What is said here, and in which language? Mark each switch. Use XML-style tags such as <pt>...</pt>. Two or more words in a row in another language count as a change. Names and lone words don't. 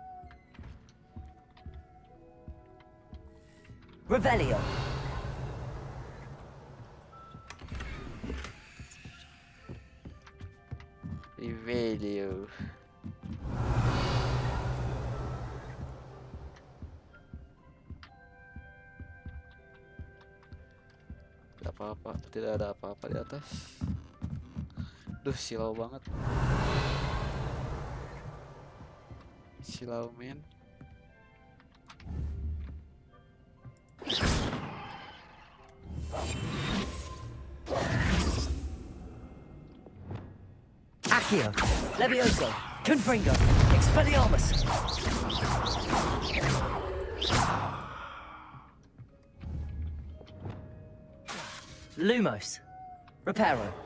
<id>Revelio. Revelio. Tidak ada apa-apa di atas. Duh, silau banget. Silau men. Accio, Levioso, Confringo, Expelliarmus. Lumos, Reparo.</id>